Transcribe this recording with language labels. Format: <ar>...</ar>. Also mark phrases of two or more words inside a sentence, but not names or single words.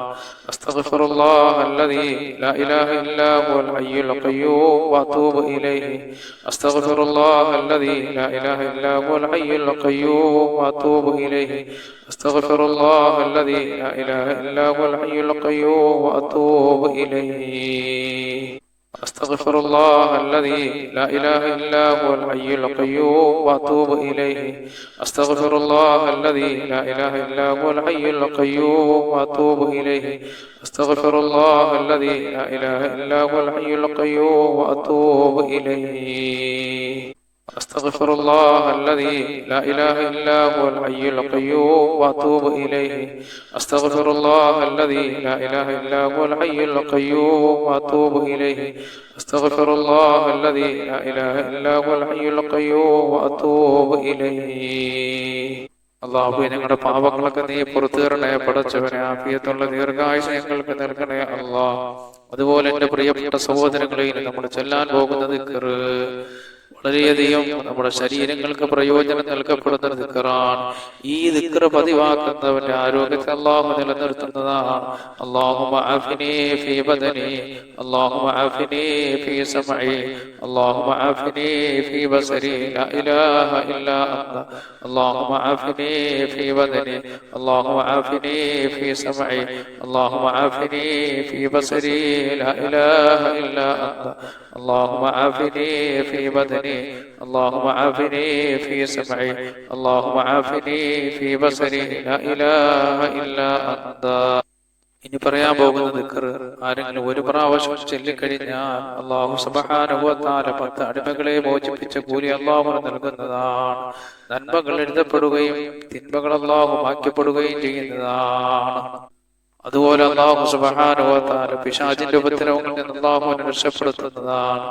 <ar>أستغفر الله الذي لا إله إلا هو الحي القيوم وأتوب إليه. أستغفر الله الذي لا إله إلا هو الحي القيوم وأتوب إليه. أستغفر الله الذي لا إله إلا هو الحي القيوم وأتوب إليه. أستغفر الله الذي لا إله إلا هو الحي القيوم وأتوب إليه. أستغفر الله الذي لا إله إلا هو الحي القيوم وأتوب إليه. أستغفر الله الذي لا إله إلا هو الحي القيوم وأتوب إليه. أستغفر الله الذي لا إله إلا هو الحي القيوم وأتوب إليه. أستغفر الله الذي لا إله إلا هو الحي القيوم وأتوب إليه. أستغفر الله الذي لا إله إلا هو الحي القيوم وأتوب إليه.</ar> <ml>അല്ലാഹു ഞങ്ങളുടെ പാപങ്ങളൊക്കെ നീ പുറത്തു തരണേ പടച്ചവനെ. ആഫിയത്തുള്ള ദീർഘായുസ്സ് ഞങ്ങൾക്ക് നൽകണേ അല്ലാഹ്. അതുപോലെ എന്റെ പ്രിയപ്പെട്ട സഹോദരങ്ങളെ, നമ്മൾ ചൊല്ലാൻ പോകുന്ന ദിക്ർ വളരെയധികം നമ്മുടെ ശരീരങ്ങൾക്ക് പ്രയോജനം നൽകപ്പെടുന്ന ദിക്റാണ്. ഈ ദിക്ർ പതിവാക്കുന്നവന്റെ ആരോഗ്യത്തെ അല്ലാഹു നിലനിർത്തുന്നതാണ്.</ml> <ar>اللهم عافني في بدني، اللهم عافني في سمعي، اللهم عافني في بصري، لا إله إلا أنت. اللهم عافني في بدني، اللهم عافني في سمعي، اللهم عافني في بصري، لا إله إلا أنت. اللهم عافني في بدني، اللهم عافني في سمعي، اللهم عافني في بصري، لا إله إلا أنت.</ar> <ml>ഇനി പറയാൻ പോകുന്ന ദിക്ർ ആരെങ്കിലും ഒരു പ്രാവശ്യം ചൊല്ലിക്കഴിഞ്ഞാൽ അല്ലാഹു</ml> <ar>سبحانه وتعالى</ar> <ml>10 അടിമകളെ മോചിപ്പിച്ച കൂലി അല്ലാഹു നൽകുന്നതാണ്. നന്മകൾ എഴുതപ്പെടുകയും തിന്മകൾ അല്ലാഹു മായ്ക്കപ്പെടുകയും ചെയ്യുന്നതാണ്. അതുപോലെ അല്ലാഹു</ml> <ar>سبحانه وتعالى</ar> <ml>പിശാചിന്റെ ഉപദ്രവങ്ങളിൽ നിന്ന് അല്ലാഹുവിനെ രക്ഷപ്പെടുത്തുന്നതാണ്.</ml>